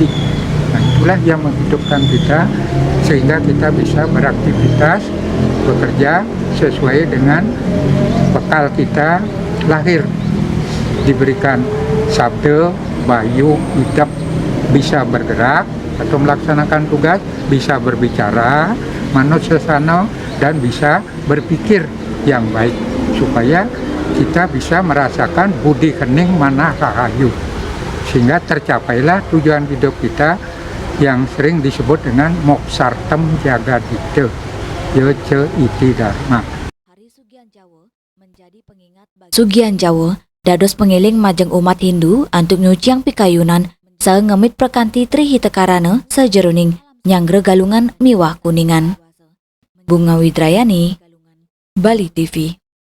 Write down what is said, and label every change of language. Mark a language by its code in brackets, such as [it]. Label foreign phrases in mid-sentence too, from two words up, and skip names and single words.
[id] Nah, itulah yang menghidupkan kita sehingga kita bisa beraktivitas bekerja sesuai dengan bekal kita lahir, diberikan sabda, bayu, idap, bisa bergerak atau melaksanakan tugas, bisa berbicara, [ban] manut sesana, [id] dan bisa berpikir yang baik supaya kita bisa merasakan budi [ban] kening manah rahayu, [id] sehingga tercapailah tujuan hidup kita yang sering disebut dengan [sa] moksartem jagadita, yece iti dharma. [id] Hari Sugihan Jawa menjadi pengingat bagi [ban] Sugihan Jawa dados pengiling majeng umat Hindu antuk nyuciang pikayunan sae ngemit perkanti trihitekarana sajeroning nyanggre galungan miwah kuningan. Bunga Widrayani, Bali TV.